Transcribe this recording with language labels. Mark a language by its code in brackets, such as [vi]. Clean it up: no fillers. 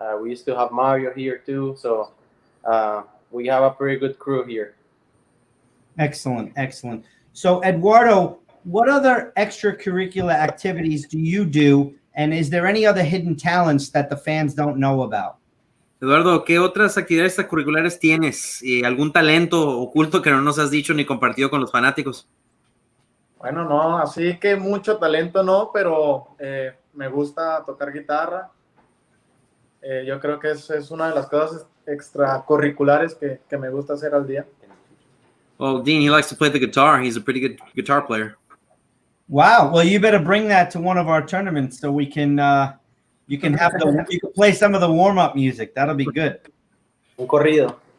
[en] We used to have Mario here too, so we have a pretty good crew here. Excellent. So, Eduardo, what other extracurricular activities do you do, and is there any other hidden talents that the fans don't know about? [es] Eduardo, ¿qué otras actividades extracurriculares tienes? ¿Algún talento oculto que no nos has dicho ni compartido con los fanáticos? Bueno, no, así que mucho talento no, pero me gusta tocar guitarra. Yo creo que es una de las cosas extracurriculares que me gusta hacer al día. [en] Well, Dean, he likes to play the guitar. He's a pretty good guitar player. Wow. Well, you better bring that to one of our tournaments so we can you can play some of the warm-up music. That'll be good. [es] Un corrido.